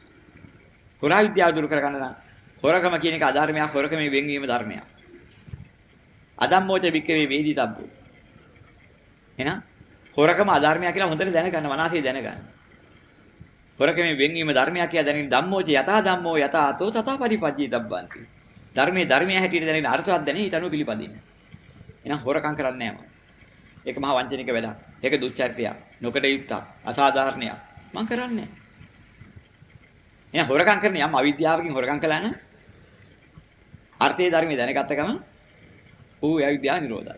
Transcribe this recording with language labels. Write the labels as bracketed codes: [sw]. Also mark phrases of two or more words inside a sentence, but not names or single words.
[si] හොර අවිද්‍යාව දුරු කරගන්න නම් හොරකම කියන එක අධර්මයක් හොරකමේ වෙන්වීම ධර්මයක්. [pi] අදම්මෝච වික්කවේ වේදිතබ්බෝ. [si] එහෙනම් හොරකම අධර්මයක් කියලා හොඳට දැනගන්න මනසේ දැනගන්න. හොරකමේ වෙන්වීම ධර්මයක් කියලා දැනගෙන [pi] ධම්මෝච යතා ධම්මෝ යතාතෝ තථා පරිපජ්ජී දබ්බන්ති. [si] ධර්මයේ හැටියට දැනගෙන අර්ථවත් දැනෙන ඊට අනුව පිළිපදින්න. එහෙනම් හොරකම් කරන්නේ නැහැ මම. ඒක මහා වංචනික වැඩක්. ඒක දුස්චරිතයක්. නොකඩ යුක්තක්. අසාධාරණයක්. මම කරන්නේ නැහැ. එහෙනම් හොරකම් කරන යම් අවිද්‍යාවකින් හොරකම් කළා නම් අර්ථයේ ධර්මයේ දැනගත්ත ගමන් ඌ අවිද්‍යාව නිරෝධයි.